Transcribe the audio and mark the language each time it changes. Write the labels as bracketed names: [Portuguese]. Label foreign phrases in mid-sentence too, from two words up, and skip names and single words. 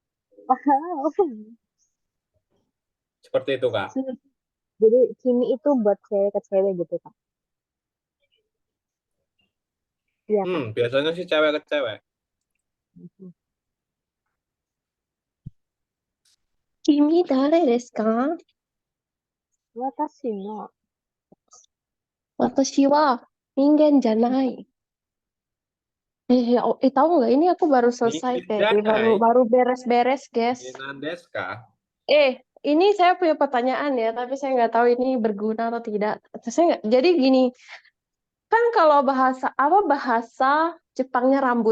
[Indonesian] Seperti itu Kak. Jadi kimi itu buat cewek ke cewek gitu, Kak? Iya kan? Biasanya sih cewek ke cewek. [Japanese] 君誰ですか? 私の. 私は人間じゃない. [Indonesian] Tahu nggak? Ini aku baru selesai kayak baru Minjai. baru beres-beres, guys. [Japanese] みなんですか? [Indonesian] Ini saya punya pertanyaan ya, tapi saya nggak tahu ini berguna atau tidak. Saya nggak. Jadi gini, kan kalau bahasa Jepangnya rambut.